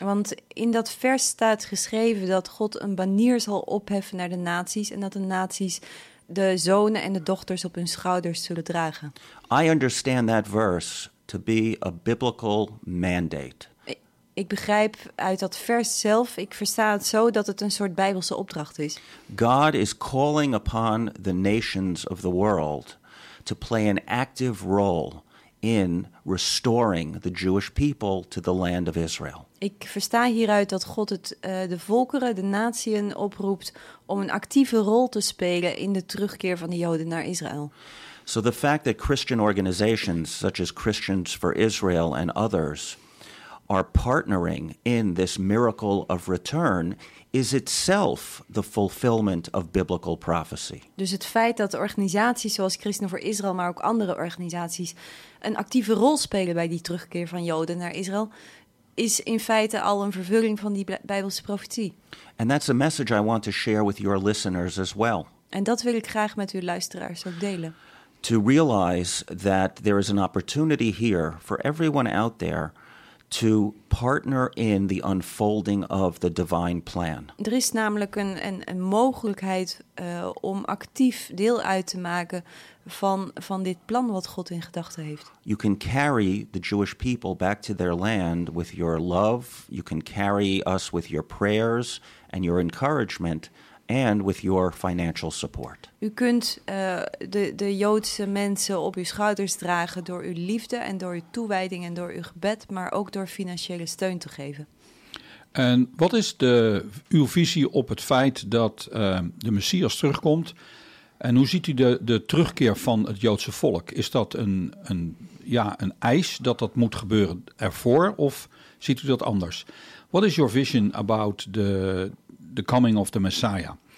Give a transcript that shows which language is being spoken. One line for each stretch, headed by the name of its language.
Dutch: Want in dat vers staat geschreven dat God een banier zal opheffen naar de naties en dat de naties de zonen en de dochters op hun schouders zullen dragen.
English: I understand that verse to be a biblical mandate.
Dutch: Ik begrijp uit dat vers zelf, ik versta het zo dat het een soort Bijbelse opdracht is.
English: God is calling upon the nations of the world to play an active role in restoring the Jewish people to the land of Israel.
Dutch: Ik versta hieruit dat God het de volkeren, de natieën oproept om een actieve rol te spelen in de terugkeer van de Joden naar Israël.
English: So the fact that Christian organizations such as Christians for Israel and others are partnering in this miracle of return is itself the fulfillment of biblical prophecy.
Dutch: Dus het feit dat organisaties zoals Christen voor Israël, maar ook andere organisaties, een actieve rol spelen bij die terugkeer van Joden naar Israël, is in feite al een vervulling van die Bijbelse profetie.
English: And that's a message I want to share with your listeners as well.
Dutch: En dat wil ik graag met uw luisteraars ook delen.
English: To realize that there is an opportunity here for everyone out there to partner in the unfolding of the divine plan.
Dutch: Er is namelijk een mogelijkheid om actief deel uit te maken van dit plan wat God in gedachten heeft.
English: You can carry the Jewish people back to their land with your love. You can carry us with your prayers and your encouragement. And with your financial support.
Dutch: U kunt de Joodse mensen op uw schouders dragen door uw liefde en door uw toewijding en door uw gebed, maar ook door financiële steun te geven. En wat is uw visie op het feit dat de Messias terugkomt? En hoe ziet u de terugkeer van het Joodse volk? Is dat een eis dat moet gebeuren ervoor? Of ziet u dat anders?
English: What is your vision about the coming of the Messiah?